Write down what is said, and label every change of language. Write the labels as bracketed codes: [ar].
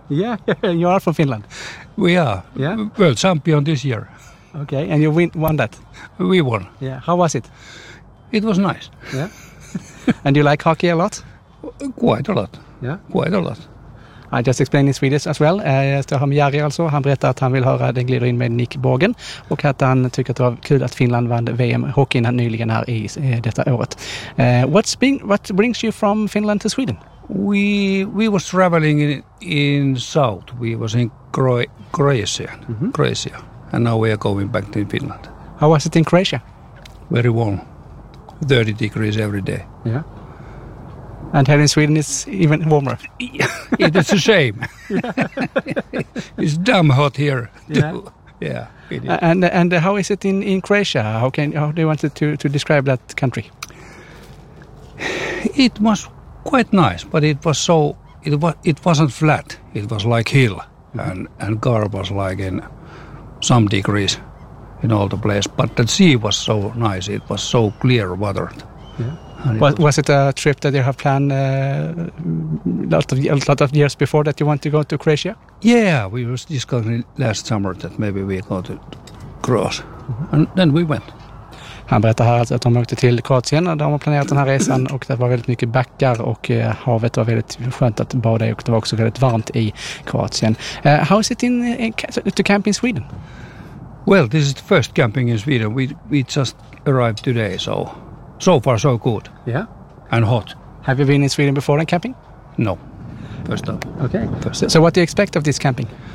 [en] Yeah, you are from Finland. We are. Yeah. World champion this year. Okay, and you won that? We won. Yeah, how was it? It was nice. Yeah? And you like hockey a lot? Quite a lot. Yeah? Quite a lot. I just explained in Swedish as well. [sv] Så har Jari alltså. Han berättar att han vill höra den glider in med Nick Borgen. Och att han tycker att det var kul att Finland vann VM hockeyn nyligen här i detta året. [en] What brings you from Finland to Sweden? We was traveling in south. We was in Croatia. Mm-hmm. Croatia. And now we are going back to Finland. How was it in Croatia? Very warm. 30 degrees every day. Yeah. And here in Sweden, it's even warmer. It is a shame. It's damn hot here. Yeah. And how is it in Croatia? How do you want to describe that country? It was quite nice, but it wasn't flat. It was like hill, mm-hmm. and car was like in some degrees in all the place. But the sea was so nice. It was so clear water. Yeah. Was it a trip that you have planned a lot of years before that you want to go to Croatia? Yeah, we were discussing last summer that maybe we go to Croatia. Mm-hmm. And then we went. [sv] Han berättar här att de åkte till Kroatien och de har planerat den här resan och det var väldigt mycket backar och havet var väldigt skönt att bada i och det var också väldigt varmt i Kroatien. [en] How is it to camp in Sweden? Well, this is the first camping in Sweden. We just arrived today, so... So far, so good. Yeah? And hot. Have you been in Sweden before and camping? No. First up. Okay. So what do you expect of this camping?